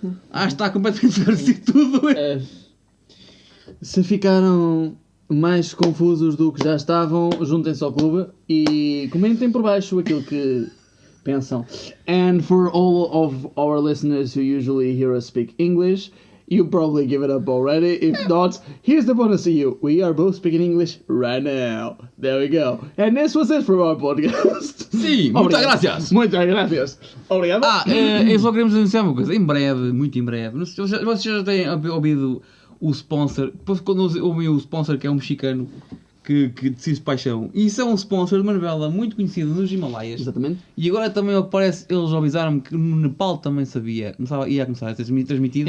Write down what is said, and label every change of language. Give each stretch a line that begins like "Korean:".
Portuguese: Acho que está completamente esclarecido tudo. Se ficaram mais confusos do que já estavam, juntem-se ao clube e comentem por baixo aquilo que pensam.
English: And for all of our listeners who usually hear us speak English, You probably give it up already. If not, here's the bonus to you. We are both speaking English right now. There we go. And this was it from our podcast.
Portuguese: Sim, muitas graças. Muitas graças. Obrigado. Só queremos anunciar uma coisa. Em breve, muito em breve. Não sei se vocês já têm ouvido o sponsor. Depois quando ouvem o sponsor, que é um mexicano que decide paixão. E isso é um sponsor de uma novela muito conhecida nos Himalaias. Exatamente. E agora também parece, eles avisaram-me que no Nepal também ia começar a ser transmitida.